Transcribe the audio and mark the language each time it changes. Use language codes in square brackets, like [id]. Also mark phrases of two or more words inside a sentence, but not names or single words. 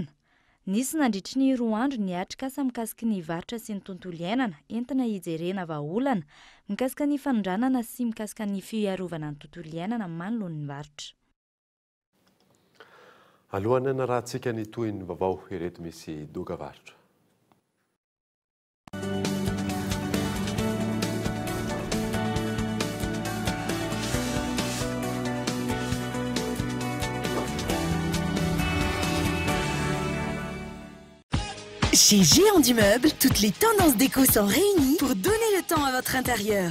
[mg] Nisy nandritry ny 2 andro ny atrikasa mikasika ny varotra sy ny tontolo iainana entina hijerena vahaolana mikasika ny fanondranana sy mikasika ny fiarovana ny tontolo iainana manoloan'ny varotra. Alohan'ny rahantsika ny tohin'ny vaovao ireto misy doka varotra. [fr] Chez Géant du Meuble, toutes les tendances déco sont réunies pour donner le temps à votre intérieur.